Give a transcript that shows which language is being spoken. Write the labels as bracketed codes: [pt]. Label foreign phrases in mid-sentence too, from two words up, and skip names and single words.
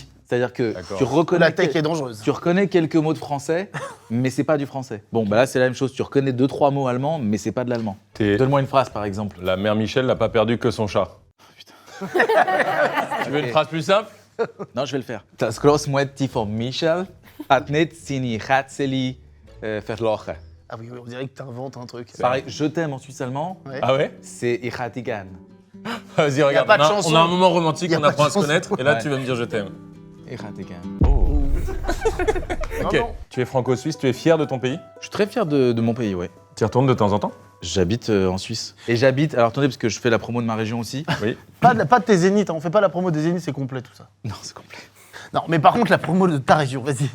[fr] C'est-à-dire que D'accord. tu reconnais, La tech est dangereuse. tu reconnais quelques mots de français, mais c'est pas du français. Bon, bah là c'est la même chose, tu reconnais 2-3 mots allemands, mais c'est pas de l'allemand. Donne-moi une phrase par exemple. La mère Michel n'a pas perdu que son chat. Tu veux une phrase plus simple? Non, je vais le faire. [de] Das Großmutti von Michel hat nicht seine Katzeli verloren. [fr] Ah oui, on dirait que t'inventes un truc. Pareil, je t'aime en suisse allemand, Ouais. Ah ouais? [de] c'est Ich hatte gern. [fr] Vas-y, regarde. pas de on a- chanson. on a un moment romantique, Y a on pas apprend de à se connaître, et là Ouais. tu vas me dire je t'aime. [de] Ich hatte gern. Oh. [fr] Non, Ok. non. Tu es franco-suisse, tu es fier de ton pays? Je suis très fier de mon pays, ouais. Tu y retournes de temps en temps? J'habite en Suisse. Et j'habite, alors attendez, parce que je fais la promo de ma région aussi. Oui. Pas de tes zéniths, hein. On fait pas la promo des zéniths, c'est complet tout ça. Non, c'est complet. Non, mais par contre, la promo de ta région, vas-y.